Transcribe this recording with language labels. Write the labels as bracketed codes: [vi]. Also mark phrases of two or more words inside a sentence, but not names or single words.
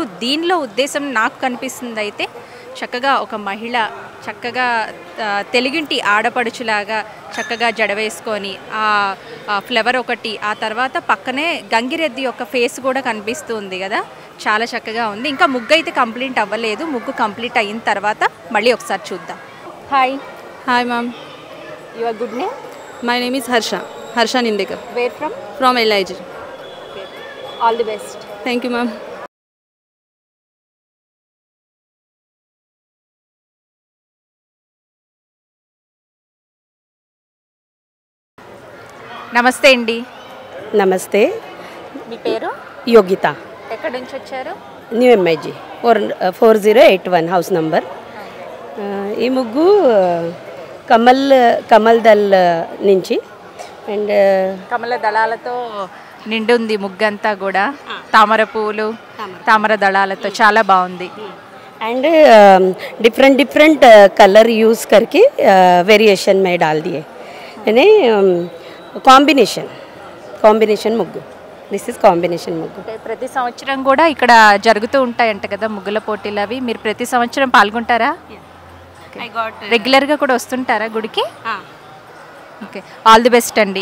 [te] దీనిలో ఉద్దేశం నాకు కనిపిస్తుంది అయితే, చక్కగా ఒక మహిళ చక్కగా తెలుగింటి ఆడపడుచులాగా చక్కగా జడ వేసుకొని ఆ ఫ్లవర్ ఒకటి, ఆ తర్వాత పక్కనే గంగిరెద్ది యొక్క ఫేస్ కూడా కనిపిస్తుంది కదా, చాలా చక్కగా ఉంది. ఇంకా ముగ్గు అయితే కంప్లీట్ అవ్వలేదు. ముగ్గు కంప్లీట్ అయిన తర్వాత మళ్ళీ ఒకసారి చూద్దాం. [en] హాయ్. hi ma'am. your good name? my name is హర్ష నిందేకర్. where from? ఫ్రమ్ LIG. all the best. thank you ma'am. [te] నమస్తే అండి. నమస్తే. మీ పేరు? యోగిత. ఎక్కడి నుంచి వచ్చారు? [en] new MIG 4081 house number. [te] ఈ ముగ్గు కమల్ దల్ నుంచి అండ్ కమల దళాలతో నిండి ఉంది ముగ్గంతా కూడా. తామర పువ్వులు, తామర దళాలతో చాలా బాగుంది. [en] and different different colour use [hi] करके वेरिएशन में डाल दिए, यानी [te] కాంబినేషన్ ముగ్గు. [en] this is combination ముగ్గు. [te] ప్రతి సంవత్సరం కూడా ఇక్కడ జరుగుతూ ఉంటాయంట కదా ముగ్గుల పోటీలు అవి. మీరు ప్రతి సంవత్సరం పాల్గొంటారా? రెగ్యులర్గా కూడా వస్తుంటారా గుడికి? ఓకే, [en] all the best [te] అండి.